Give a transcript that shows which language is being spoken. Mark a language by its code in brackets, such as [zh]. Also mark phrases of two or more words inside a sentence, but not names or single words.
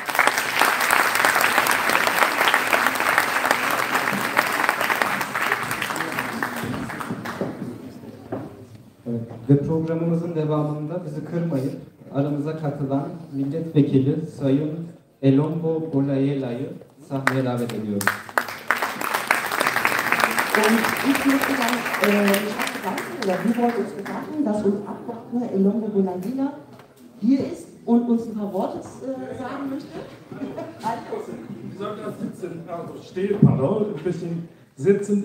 [tr] Evet. Ve programımızın devamında bizi kırmayıp aramıza katılan milletvekili Sayın Elongo Bolayela'yı sahneye davet ediyoruz. [de] Und ich möchte dann bedanken, oder wir wollen uns bedanken, dass uns Abgeordneter Elongo Bolayela hier ist und uns ein paar Worte sagen möchte. Wir sollten das sitzen, also stehen, pardon, ein bisschen sitzen.